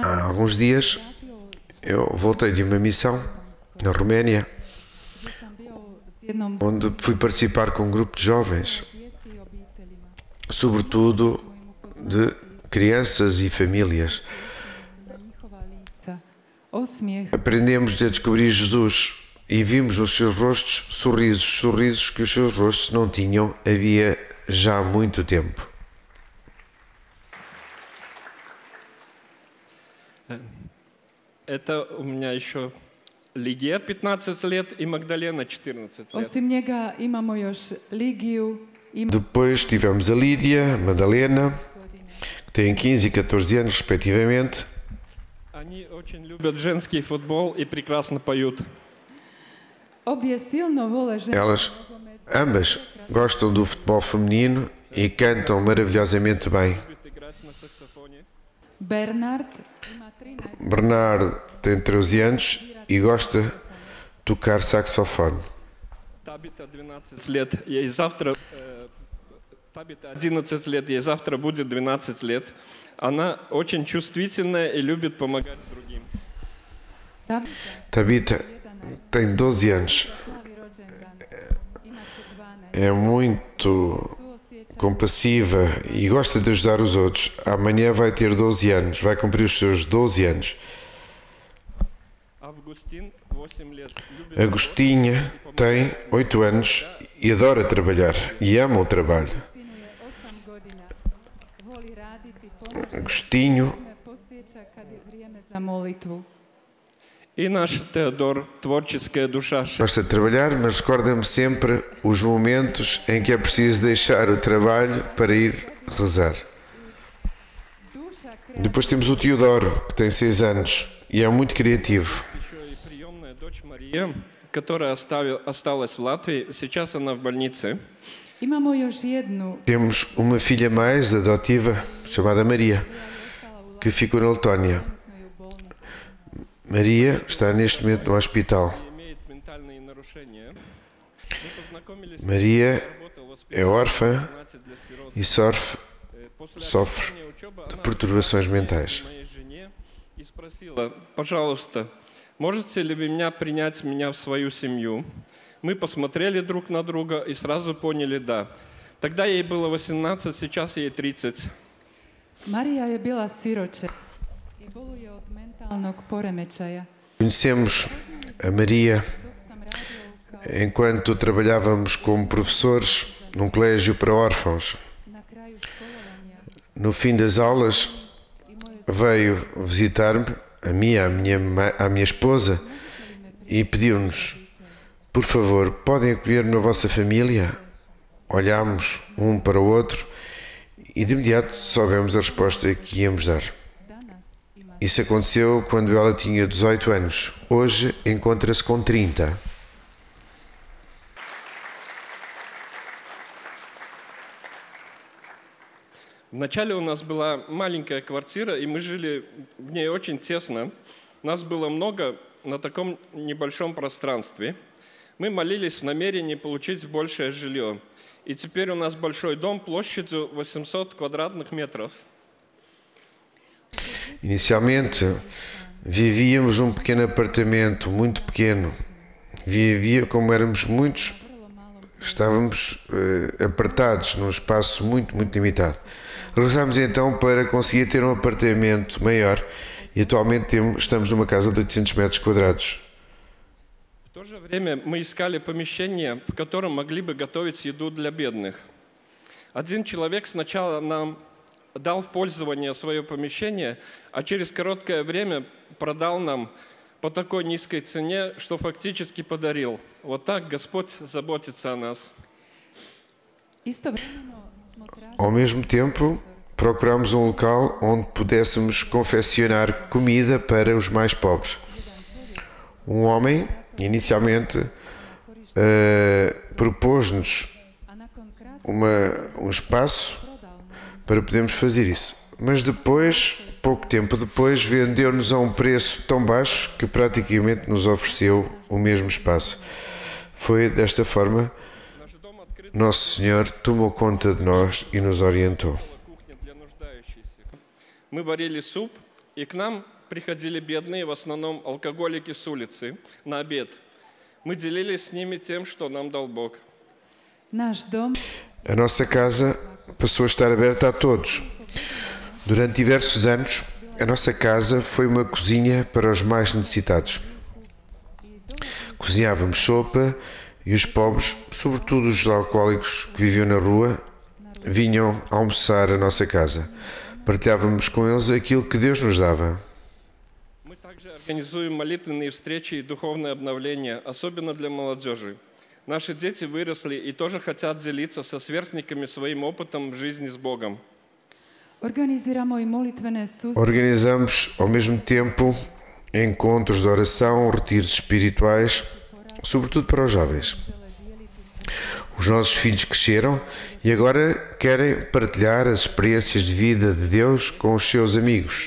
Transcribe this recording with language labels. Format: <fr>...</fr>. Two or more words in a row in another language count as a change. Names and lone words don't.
<pt>Há alguns dias, eu voltei de uma missão na Roménia,</pt> <hr>gdje sam bio s jednom</hr> <pt>onde fui participar com um grupo de jovens,</pt> <hr>djeci i obiteljima.</hr> <pt>sobretudo de crianças e famílias.</pt> <hr>Na njihova lica osmijeh</hr> <pt>Aprendemos a descobrir Jesus e vimos nos seus rostos sorrisos que os seus rostos não tinham havia já muito tempo.</pt> <ru>Это у меня еще Лигия 15 лет и Магдалена 14 лет.</ru> <hr>Osim njega imamo još Ligiju i</hr> <pt>Depois tivemos a Lídia, Madalena, que têm 15 e 14 anos respectivamente.</pt> <ru>Они очень любят женский футбол и прекрасно поют.</ru> <hr>obje silno vole ženski</hr> <pt>Elas ambas gostam do futebol feminino e cantam maravilhosamente bem.</pt> <ru>Любят играть на саксофоне.</ru> <hr>Bernard ima 13</hr> <pt>Bernard tem 13 anos e gosta de tocar saxofone.</pt> <ru>Табита 12 лет, ей завтра... Табита 11 лет, ей завтра будет 12 лет. Она очень чувствительная и любит помогать другим.</ru> <pt>Tabita tem 12 anos,</pt> <hr>slavi rođendan. Imaće 12.</hr> <pt>é muito</pt> <hr>Suosjeća</hr> <pt>compassiva e gosta de ajudar os outros. Amanhã vai ter 12 anos, vai cumprir os seus 12 anos.</pt> <ru>Августин 8 лет, любит</ru> <pt>Agostinha tem 8 anos e adora trabalhar e ama o trabalho.</pt> <hr>Kristinu je 8 godina. Voli raditi, pomaže, Agostinho me podsjeća kad je vrijeme za molitvu.</hr> <ru>И наш Теодор, творческая душа.</ru> <pt>gosta de trabalhar, mas recorda-me sempre os momentos em que é preciso deixar o trabalho para ir rezar.</pt> <hr>Duša</hr> <pt>Depois temos o Teodoro, que tem 6 anos e é muito criativo.</pt> <ru>Еще и приемная дочь Мария, которая осталась в Латвии, сейчас она в больнице.</ru> <hr>Imamo još jednu</hr> <pt>Temos uma filha mais adotiva, chamada Maria, que ficou na Letónia.</pt> <hr>u bolnici.</hr> <pt>Maria está neste momento no hospital.</pt> <ru>Имеет ментальные нарушения. Мы познакомились,</ru> <pt>Maria</pt> <ru>работал в</ru> <pt>é órfã</pt> <ru>интернате для сирот.</ru> <pt>e</pt> <ru>После</ru> <pt>sofre</pt> <ru>окончания учебы</ru> <pt>de</pt> <ru>она</ru> <pt>perturbações mentais.</pt> <ru>к моей жене и спросила: пожалуйста, можете ли вы принять меня в свою семью? Мы посмотрели друг на друга и сразу поняли «да». Тогда ей было 18, сейчас ей 30.</ru> <hr>Marija je bila siroče i boluje od mentalnog poremećaja.</hr> <pt>Conhecemos a Maria</pt> <hr>Dok sam radio kao</hr> <pt>enquanto trabalhávamos como professores num colégio para órfãos.</pt> <hr>na kraju školovanja</hr> <pt>No fim das aulas,</pt> <hr>i moje</hr> <pt>veio visitar-me, a mim, à minha esposa, e pediu-nos: por favor, podem acolher-me na vossa família? Olhámos um para o outro e de imediato soubemos a resposta que íamos dar.</pt> <hr>danas ima</hr> <pt>Isso aconteceu quando ela tinha 18 anos. Hoje encontra-se com 30.</pt> <ru>Вначале у нас была маленькая квартира, и мы жили в ней очень тесно. Нас было много на таком небольшом пространстве. Мы молились в намерении получить большее жилье. И теперь у нас большой дом площадью 800 квадратных метров.</ru> <pt>Inicialmente, vivíamos num pequeno apartamento, muito pequeno. Como éramos muitos, estávamos apertados num espaço muito limitado. Regressamos então para conseguir ter um apartamento maior e atualmente estamos numa casa de 800 metros quadrados.</pt> <ru>В то же время мы искали помещение, в котором могли бы готовить еду для бедных. Один человек сначала нам дал в пользование свое помещение, а через короткое время продал нам по такой низкой цене, что фактически подарил. Вот так Господь заботится о нас.</ru> <hr>istovremeno smo</hr> <pt>Ao mesmo tempo, procurámos um local onde pudéssemos confeccionar comida para os mais pobres. Um homem, inicialmente, propôs-nos</pt> <hr>a nakon kratka</hr> <pt>um espaço</pt> <hr>prodao nam</hr> <pt>para podermos fazer isso. Mas depois, pouco tempo depois, vendeu-nos a um preço tão baixo que praticamente nos ofereceu o mesmo espaço. Foi desta forma,</pt> <ru>Наш дом открыт</ru> <pt>Nosso Senhor tomou conta de nós e nos orientou.</pt> <ru>кухня для нуждающихся. Мы варили суп, и к нам приходили бедные, в основном алкоголики с улицы, на обед. Мы делились с ними тем, что нам дал Бог.</ru> <hr>naš dom</hr> <pt>A nossa casa passou a estar aberta a todos. Durante diversos anos, a nossa casa foi uma cozinha para os mais necessitados. Cozinhávamos sopa e os pobres, sobretudo os alcoólicos que viviam na rua, vinham almoçar a nossa casa. Partilhávamos com eles aquilo que Deus nos dava.</pt> <ru>Мы также организуем молитвенные встречи и духовное обновление, особенно для молодежи. Наши дети выросли и тоже хотят делиться со сверстниками своим опытом жизни с Богом.</ru> <hr>organiziramo i molitvene susrete</hr> <pt>Organizamos, ao mesmo tempo, encontros de oração, retiros espirituais, sobretudo para os jovens. Os nossos filhos cresceram e agora querem partilhar as experiências de vida de Deus com os seus amigos.</pt>